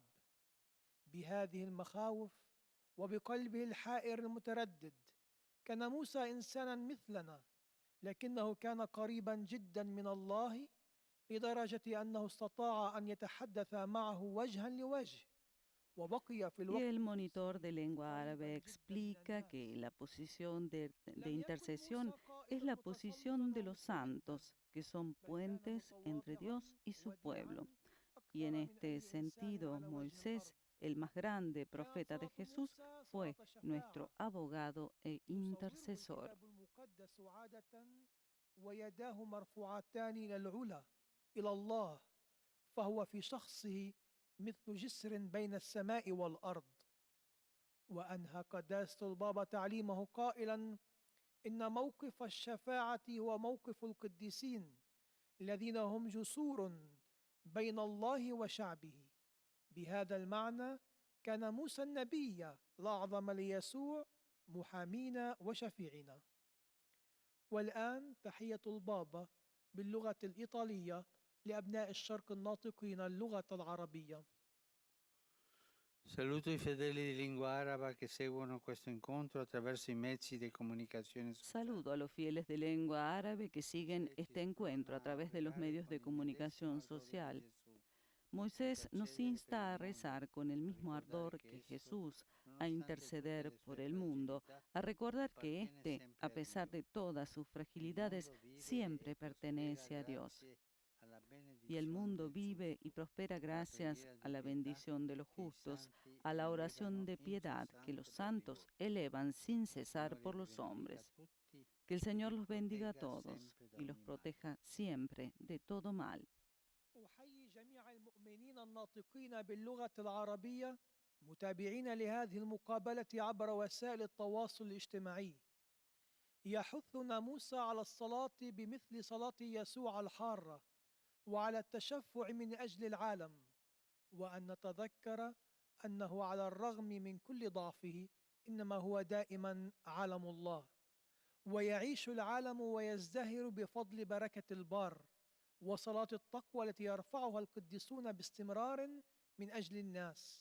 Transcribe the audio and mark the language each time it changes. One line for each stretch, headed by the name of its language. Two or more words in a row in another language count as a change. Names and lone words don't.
Arabic: بهذه المخاوف وبقلبه الحائر المتردد كان موسى إنسانا مثلنا، لكنه كان قريبا جدا من الله لدرجة أنه استطاع أن يتحدث معه وجها لوجه وبقي في
Spanish: Y
Arabic: الوقت
Spanish: el monitor de lengua árabe explica que la posición de intercesión es la posición de los santos, que son puentes entre Dios y su pueblo. Y en este sentido, Moisés, el más grande profeta de Jesús, fue nuestro abogado e intercesor.
Arabic: ويداه مرفوعتان إلى العلا إلى الله، فهو في شخصه مثل جسر بين السماء والأرض. وأنهى قداسة البابا تعليمه قائلا: إن موقف الشفاعة هو موقف القديسين الذين هم جسور بين الله وشعبه. بهذا المعنى كان موسى النبي الأعظم ليسوع محامينا وشفيعنا. والآن تحية البابا باللغة الإيطالية لأبناء الشرق الناطقين اللغة العربية.
Italian: Saluto i fedeli di lingua araba che seguono questo incontro attraverso i mezzi di comunicazione sociale.
Spanish: Saludo a los fieles de lengua árabe que siguen este encuentro a través de los medios de comunicación social. Moisés nos insta a rezar con el mismo ardor que Jesús, a interceder por el mundo, a recordar que éste, a pesar de todas sus fragilidades, siempre pertenece a Dios. Y el mundo vive y prospera gracias a la bendición de los justos, a la oración de piedad que los santos elevan sin cesar por los hombres. Que el Señor los bendiga a todos y los proteja siempre de todo mal.
Arabic: أحيي جميع المؤمنين الناطقين باللغة العربية متابعين لهذه المقابلة عبر وسائل التواصل الاجتماعي. يحثنا موسى على الصلاة بمثل صلاة يسوع الحارة وعلى التشفع من أجل العالم، وأن نتذكر أنه على الرغم من كل ضعفه إنما هو دائما علم الله، ويعيش العالم ويزدهر بفضل بركة البار وصلاة التقوى التي يرفعها القديسون باستمرار من أجل الناس.